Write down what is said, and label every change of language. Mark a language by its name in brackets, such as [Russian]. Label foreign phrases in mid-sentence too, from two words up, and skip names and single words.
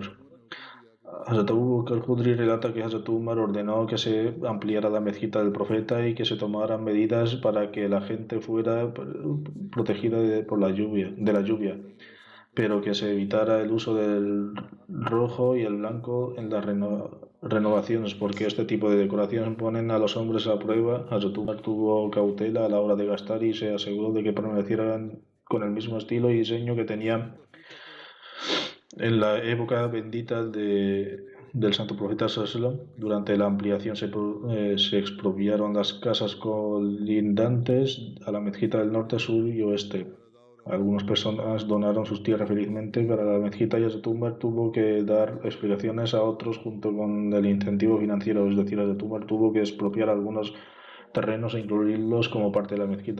[Spanish] Hazrat Abu Bakr al-Khudri relata que Hazrat Umar ordenó que se ampliara la mezquita del profeta y que se tomaran medidas para que la gente fuera protegida de la lluvia, pero que se evitara el uso del rojo y el blanco en las renovaciones, porque este tipo de decoraciones ponen a los hombres a prueba. Hazrat Umar tuvo cautela a la hora de gastar y se aseguró de que permanecieran con el mismo estilo y diseño que tenían en la época bendita del santo profeta [Arabic] صلى الله عليه وسلم. [Spanish] Durante la ampliación se expropiaron las casas colindantes a la mezquita del norte, sur y oeste. Algunas personas donaron sus tierras felizmente para la mezquita y Hazrat Umar tuvo que dar explicaciones a otros junto con el incentivo financiero, es decir, Hazrat Umar tuvo que expropiar algunos terrenos e incluirlos como parte de la mezquita.